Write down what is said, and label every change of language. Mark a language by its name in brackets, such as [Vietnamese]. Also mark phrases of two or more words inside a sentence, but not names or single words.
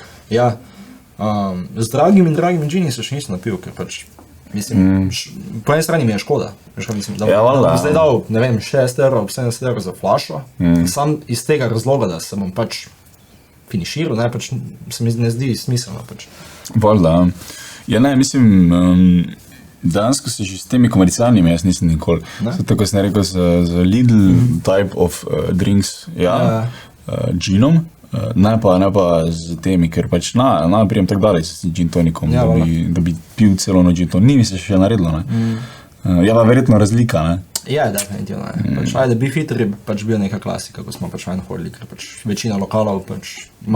[Slovenian] Ja, z dragimi gini se še nisem napil, ker pač, mislim, po eni strani mi je škoda, veš kaj mislim, da bom zdaj dal, ne vem, 6 €, 70 € za flašo, sam iz tega razloga, da se bom pač finiširal, ne, pač se mi ne zdi smiselno, pač. Valjda. Ja, ne, mislim, dejansko se že s temi komercialnimi jaz nisem nikoli. Tako sem rekel, za Lidl [English] type of drinks, [Slovenian] ginom, ne pa z temi, ker pač prijem tako daleč s gin tonikom, da bi pil celo noč gin tonik. Ni mi se še naredilo, ne. Je pa verjetno razlika, ne. Ja, definitivno, ne. Pač, ajde, beefeater je pač bil neka klasika, ko smo pač ven hodili, ker pač večina lokalov pač ima.